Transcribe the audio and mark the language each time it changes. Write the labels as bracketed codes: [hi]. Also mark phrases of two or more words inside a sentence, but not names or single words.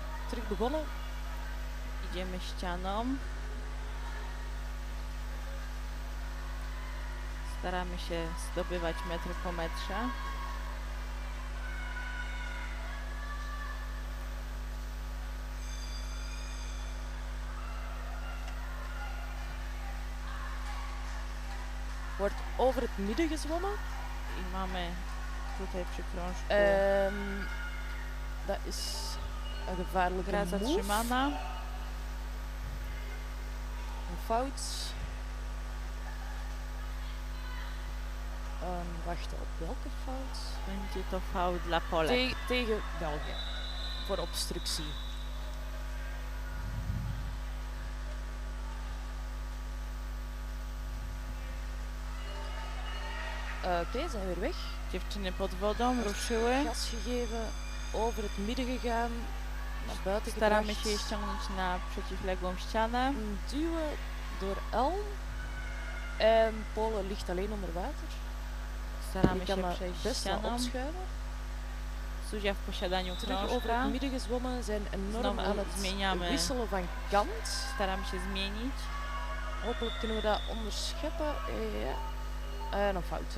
[nl] terug begonnen. [pl] Idziemy ścianą. Staramy się zdobywać metr po metrze. [nl] Wordt over het midden gezwommen. [pl] I mamy tutaj przy krążku [nl] Dat is een gevaarlijke [pl] gra [nl] move. [pl] zatrzymana. [nl] Een fout. Wachten op welke fout? [pl] Będzie to faul dla Polek. [nl] Tegen België. Voor obstructie. Oké, zijn weer weg. [pl] Dziewczyny pod wodą ruszyły. [nl] Gas gegeven, over het midden gegaan, naar buiten [pl] Staramy [nl] gebracht. [pl] się je ściągnąć na przeciwległą ścianę. [nl] Duwen door Elm. En Polen ligt alleen onder water. [pl] Staramy [nl] Die [pl] się [nl] kan [pl] przejść [nl] best wel [pl] ścianą. [nl] opschuiven. [pl] Zuzia w posiadaniu [nl] Terug over [pl] krążka. [nl] het midden gezwommen, zijn enorm [pl] Znowu [nl] aan het [pl] zmieniamy. [nl] wisselen van kant. [pl] Staramy się zmienić. [nl] Hopelijk kunnen we dat onderscheppen. Ja. En een fout.